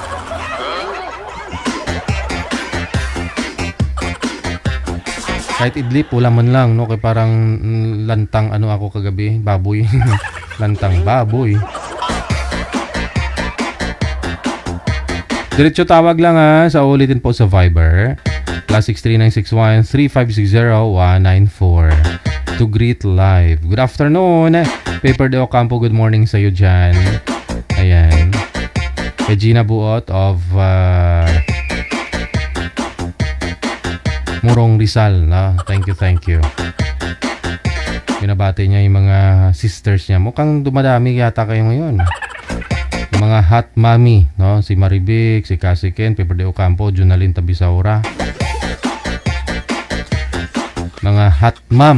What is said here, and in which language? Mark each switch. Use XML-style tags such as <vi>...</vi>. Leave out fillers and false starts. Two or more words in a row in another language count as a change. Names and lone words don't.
<tl>Kahit idlip, wala man lang, no? Kaya parang lantang ano ako kagabi, baboy. Lantang baboy. Diretso tawag lang ha, sa ulitin po sa Viber.</tl> <en>+63 961 3560 194 to greet live. Good afternoon, Paper de Ocampo, good morning</en> <tl>sa iyo dyan. Ayan. Kay Gina Buot of Murong Rizal, no?</tl> <en>Thank you.</en> <tl>Binabati niya yung mga sisters niya. Mukhang dumadami yata kayo ngayon. Yung mga</tl> <en>hot mommy,</en> <tl>no? Si Maribik, si Cassie Ken, Paper de Ocampo, Junalyn Tabisaura. Mga</tl> <en>hot mom.</en>